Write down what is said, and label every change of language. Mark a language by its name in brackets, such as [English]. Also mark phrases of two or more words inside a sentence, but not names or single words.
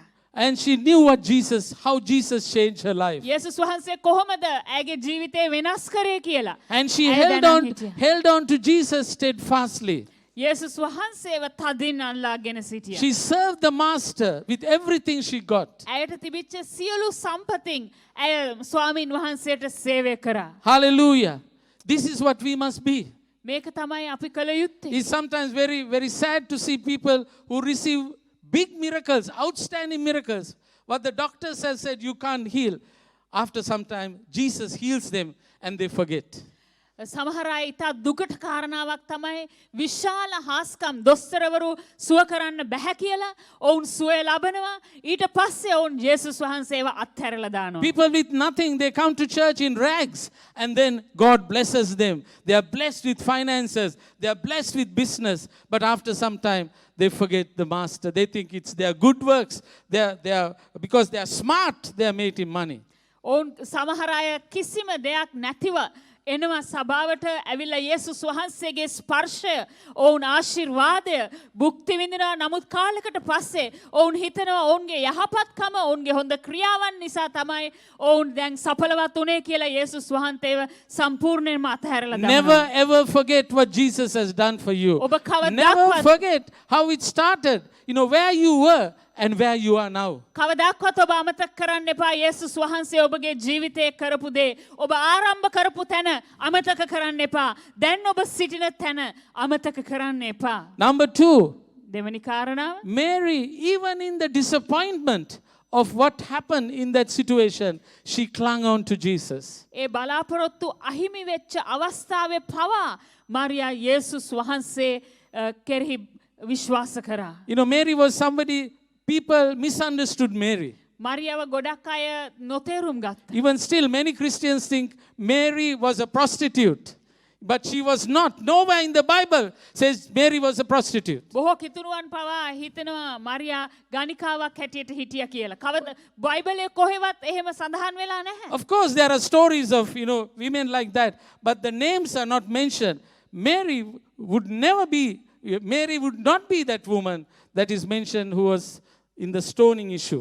[English] And she knew how Jesus changed her life. [Sinhala] යේසුස් වහන්සේ කොහොමද ඇයගේ ජීවිතේ වෙනස් කරේ කියලා. [English] And she [Sinhala] ඇය දැනන් හිටියා. [English] held on to Jesus steadfastly. [Sinhala] යේසුස් වහන්සේව තදින් අල්ලාගෙන සිටියා. [English] She served the master with everything she got. [Sinhala] ඇයට තිබිච්ච සියලු සම්පතින් ඇය ස්වාමින් වහන්සේට සේවය කරා. [English] Hallelujah. This is what we must be. [Sinhala] මේක තමයි අපි කළ යුත්තේ. [English] It's sometimes very, very sad to see people who receive big miracles, outstanding miracles. What the doctors have said you can't heal. After some time, Jesus heals them and they forget. [Sinhala] සමහර අය ඉතා දුකට කාරණාවක් තමයි විශාල හාස්කම් දොස්තරවරු සුව කරන්න බැහැ කියලා ඔවුන් සුවය ලබනවා. ඊට පස්සේ ඔවුන් යේසුස් වහන්සේව අත්හැරලා දානවා. [English] People with nothing, they come to church in rags and then God blesses them. They are blessed with finances. They are blessed with business. But after some time, they forget the master. They think it's their good works. Because they are smart, they are made in money. [Sinhala] ඔවුන් සමහර අය කිසිම දෙයක් නැතිව එනවා සභාවට ඇවිල්ලා යේසුස් වහන්සේගේ ස්පර්ශය ඔවුන් ආශිර්වාදය භුක්ති විඳිනවා. නමුත් කාලයකට පස්සේ ඔවුන් හිතනවා ඔවුන්ගේ යහපත්කම ඔවුන්ගේ හොඳ ක්‍රියාවන් නිසා තමයි ඔවුන් දැන් සඵලවත් උනේ කියලා යේසුස් වහන්සේව සම්පූර්ණයෙන්ම අතහැරලා දානවා. [English] Never ever forget what Jesus has done for you. [Sinhala] ඔබ කවදාවත් [English] Never forget how it started. Where you were and where you are now. [Sinhala] කවදාවත් ඔබ අමතක කරන්න එපා යේසුස් වහන්සේ ඔබගේ ජීවිතයේ කරපු දේ. ඔබ ආරම්භ කරපු තැන අමතක කරන්න එපා. දැන් ඔබ සිටින තැන අමතක කරන්න එපා. [English] Number 2, [Sinhala] දෙවැනි කාරණාව [English] Mary, even in the disappointment of what happened in that situation, she clung on to Jesus. [Sinhala] ඒ බලාපොරොත්තු අහිමි වෙච්ච අවස්ථාවේ පවා මරියා යේසුස් වහන්සේ කෙරෙහි විශ්වාස කරා. [English] Mary was somebody, people misunderstood Mary. [Sinhala] මරියාව ගොඩක් අය නොතේරුම් ගත්තා. [English] Even still, many Christians think Mary was a prostitute. But she was not. Nowhere in the Bible says Mary was a prostitute. [Sinhala] බොහෝ කිතුණුවන් පවා හිතනවා මරියා ගණිකාවක් හැටියට හිටියා කියලා. කවද බයිබලයේ කොහෙවත් එහෙම සඳහන් වෙලා නැහැ. [English] Of course, there are stories of, women like that. But the names are not mentioned. Mary would not be that woman that is mentioned who was in the stoning issue.